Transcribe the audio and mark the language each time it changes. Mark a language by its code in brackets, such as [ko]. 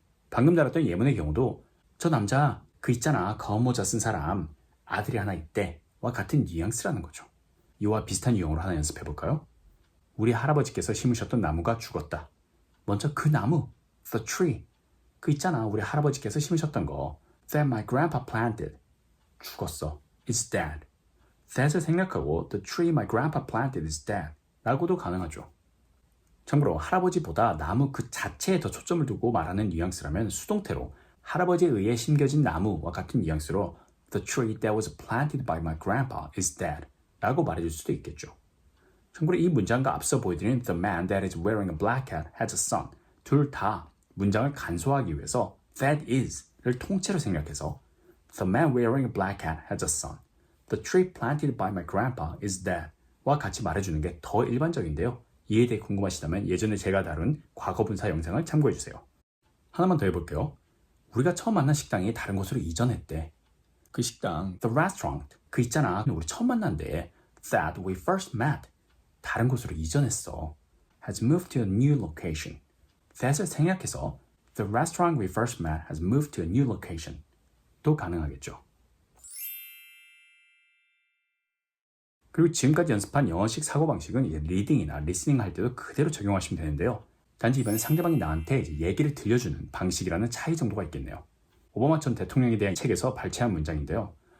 [ko] 방금 다뤘던 예문의 경우도 저 남자 그 있잖아 검은 모자 쓴 사람 아들이 하나 있대 와 같은 뉘앙스라는 거죠. 이와 비슷한 유형으로 하나 연습해볼까요? 우리 할아버지께서 심으셨던 나무가 죽었다. 먼저 그 나무, the tree. 그 있잖아 우리 할아버지께서 심으셨던 거 [en] that my grandpa planted. [ko] 죽었어. [en] It's dead. that을 [ko] 생략하고 [en] the tree my grandpa planted is dead [ko] 라고도 가능하죠. 참고로 할아버지보다 나무 그 자체에 더 초점을 두고 말하는 뉘앙스라면 수동태로 할아버지에 의해 심겨진 나무와 같은 뉘앙스로 [en] the tree that was planted by my grandpa is dead [ko] 라고 말해줄 수도 있겠죠. 참고로 이 문장과 앞서 보여드린 [en] the man that is wearing a black hat has a son [ko] 둘 다 문장을 간소화하기 위해서 [en] that is [ko] 를 통째로 생략해서 [en] the man wearing a black hat has a son The tree planted by my grandpa is dead [ko] 와 같이 말해주는 게 더 일반적인데요. 이에 대해 궁금하시다면 예전에 제가 다룬 과거분사 영상을 참고해주세요. 하나만 더 해볼게요. 우리가 처음 만난 식당이 다른 곳으로 이전했대. 그 식당, the restaurant, 그 있잖아. 우리 처음 만난데 [en] that we first met. [ko] 다른 곳으로 이전했어. [en] has moved to a new location. that을 [ko] 생략해서 [en] the restaurant we first met has moved to a new location. [ko] 도 가능하겠죠. 그리고 지금까지 연습한 영어식 사고방식은 이제 리딩이나 리스닝 할 때도 그대로 적용하시면 되는데요. 단지 이번엔 상대방이 나한테 이제 얘기를 들려주는 방식이라는 차이 정도가 있겠네요. 오바마 전 대통령에 대한 책에서 발췌한 문장인데요.